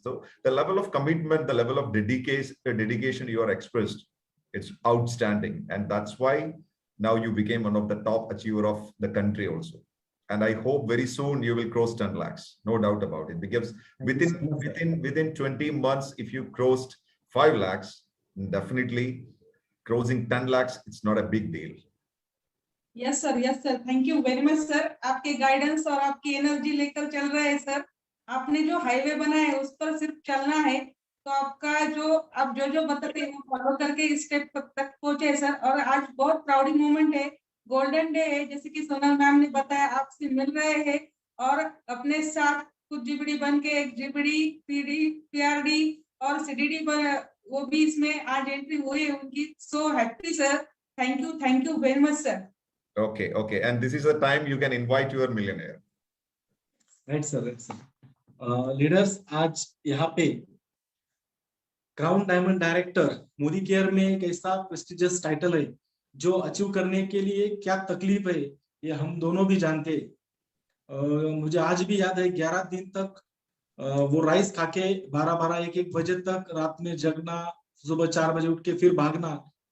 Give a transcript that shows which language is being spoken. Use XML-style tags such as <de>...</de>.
<en>So the level of commitment, the level of dedication you are expressed, it's outstanding, and that's why now you became one of the top achiever of the country also. And I hope very soon you will cross 10 lakhs, no doubt about it. Because within 20 months, if you crossed 5 lakhs, definitely crossing 10 lakhs, it's not a big deal. Yes sir, thank you very much sir.</en> <hi>आपके guidance और आपकी energy लेकर चल रहे हैं sir. आपने जो highway बनाया है उस पर सिर्फ चलना है, तो आपका आप जो बताते हैं वो फॉलो करके इस स्टेप तक पहुंचे सर। और आज बहुत प्राउडिंग मोमेंट है, गोल्डन डे है, जैसे कि सोनल मैम ने बताया, आपसे मिल रहे हैं और अपने साथ कुछ जीबीडी बन के एक जीबीडी, पीडी, पीआरडी और सीडीडी वो भी इसमें आज एंट्री हुई है उनकी।</hi> <en>So happy sir, thank you very much sir. Okay. And this is the time you can invite your millionaire. Right, sir.</en> <hi>Leaders, आज यहाँ पे crown diamond director Modi care में एक ऐसा प्रेस्टिजियस टाइटल है जो अचीव करने के लिए क्या तकलीफ है ये हम दोनों भी जानते हैं। मुझे आज भी याद है 11 दिन तक वो राइस खा के 12-12, 1-1 बजे तक रात में जगना, सुबह 4 बजे उठ के फिर भागना।</hi>